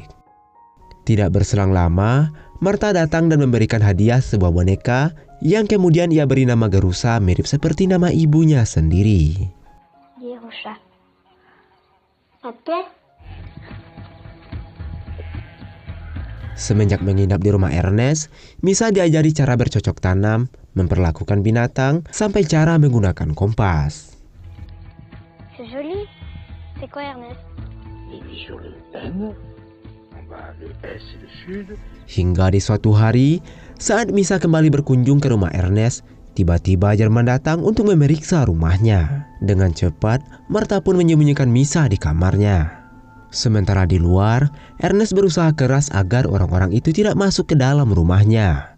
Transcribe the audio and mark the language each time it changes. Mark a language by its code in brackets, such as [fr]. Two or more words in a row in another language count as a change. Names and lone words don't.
[id] Tidak berselang lama, Martha datang dan memberikan hadiah sebuah boneka yang kemudian ia beri nama Gerusa mirip seperti nama ibunya sendiri. Gerusa. Oke. Semenjak menginap di rumah Ernest, Misa diajari cara bercocok tanam, memperlakukan binatang, sampai cara menggunakan kompas. [fr] C'est joli. C'est quoi, Ernest? Et puis sur le N, en bas le S et le Sud. [id] Hingga di suatu hari, saat Misa kembali berkunjung ke rumah Ernest, tiba-tiba Jerman datang untuk memeriksa rumahnya. Dengan cepat, Martha pun menyembunyikan Misa di kamarnya. Sementara di luar, Ernest berusaha keras agar orang-orang itu tidak masuk ke dalam rumahnya.